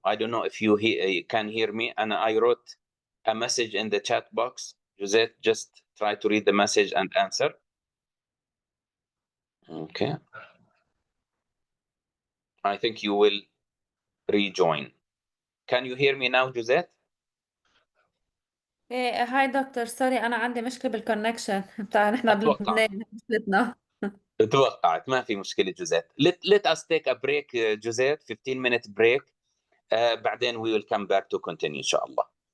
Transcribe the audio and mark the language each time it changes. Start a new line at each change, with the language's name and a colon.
English: I don't know if you can hear me. And I wrote a message in the chat box. Josette, just try to read the message and answer. Okay. I think you will rejoin. Can you hear me now, Josette?
Arabic: ايه هاي دكتور سوري انا عندي مشكله بالكونكشن بتاع نحن أتوقع. بلبنان مشكلتنا. توقعت ما في مشكلة جوزيت.
English: Let us take a break, جوزيت. 15-minute break.
Arabic: بعدين
English: we will come back to continue
Arabic: إن شاء الله.